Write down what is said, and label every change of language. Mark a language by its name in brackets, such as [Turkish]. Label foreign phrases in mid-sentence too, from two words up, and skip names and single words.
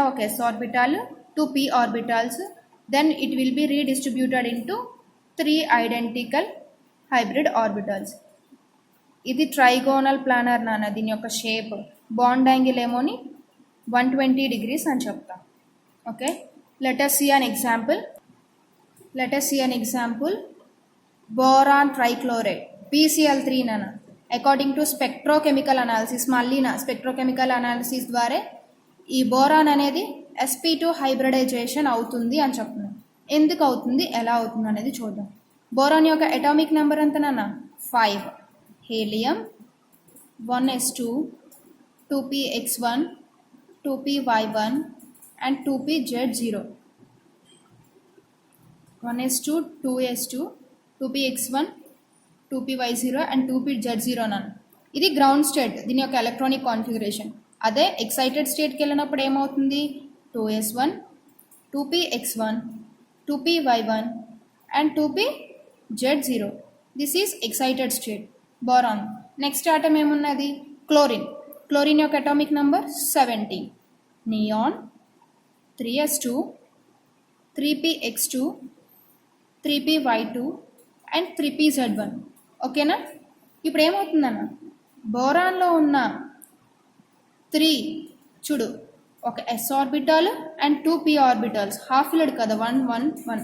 [English] ఒక s orbital, 2 p orbitals, then it will be redistributed into 3 identical hybrid orbitals. [Telugu] ఇది [English] trigonal planar [Telugu] నాన్న. దీని యొక్క [English] shape bond angle [Telugu] ఏమోని 120 degrees అని చెప్తాం. ఓకే, [English] let us see an example. Boron trichloride PCl3 నాన్న. according to spectrochemical analysis, [Telugu] మళ్ళీ నా [English] spectrochemical analysis [Telugu] ద్వారా ఈ బోరాన్ అనేది sp2 హైబ్రిడైజేషన్ అవుతుంది అని చెప్తున్నాం. ఎందుకు అవుతుంది, ఎలా అవుతుంది అనేది చూద్దాం. బోరాన్ యొక్క [English] atomic number [Telugu] ఎంత నాన్న 5. హీలియం 1s2, 2px1, 2py1 and 2pz0. 1s2, 2s2, 2px1, 2py0 and 2pz0 నన్ను. ఇది [English] ground state, [Telugu] దీని యొక్క [English] electronic configuration. [Telugu] అదే [English] excited state-ki [Telugu] వెళ్ళినప్పుడు ఏమవుతుంది 2s1, 2px1, 2py1 and 2pz0. [English] this is excited state boron. next atom [Telugu] ఏమున్నది క్లోరిన్ యొక్క [English] atomic number [Telugu] 17. నియాన్ 3s2, 3px2, 3py2 అండ్ 3pz1. ఓకేనా, ఇప్పుడు ఏమవుతుందన్న బోరాన్లో ఉన్న 3 చూడు, ఒక s [English] orbital and 2 p orbitals, half filled [Telugu] కదా 1 1 1.